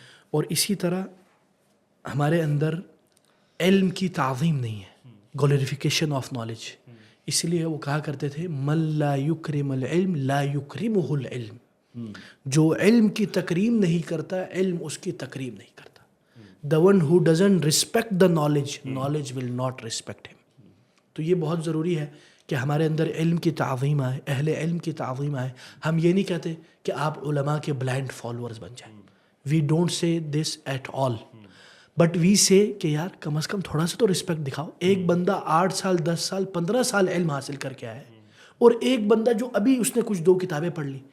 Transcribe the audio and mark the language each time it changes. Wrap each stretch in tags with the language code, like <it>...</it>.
<ur>اور اسی طرح ہمارے اندر علم کی تعظیم نہیں ہے,</ur> <en>Glorification of knowledge.</en> <ur>اس لیے وہ کہا کرتے تھے</ur> <ar>من لا یکرم العلم لا یکرمہ العلم,</ar> <ur>جو علم کی تکریم نہیں کرتا علم اس کی تکریم نہیں کرتا.</ur> <en>the one who doesn't respect the knowledge will not respect him.</en> <ur>تو یہ بہت ضروری ہے کہ ہمارے اندر علم کی تعظیم آئے, اہل علم کی تعظیم آئے. ہم یہ نہیں کہتے کہ آپ علماء کے بلائنڈ فالورز بن جائیں,</ur> <en>we don't say this at all, but we say</en> <ur>کہ یار کم از کم تھوڑا سا تو رسپیکٹ دکھاؤ. ایک بندہ 8 سال 10 سال 15 سال علم حاصل کر کے آیا ہے, اور ایک بندہ جو ابھی اس نے کچھ 2 کتابیں پڑھ لی.</ur>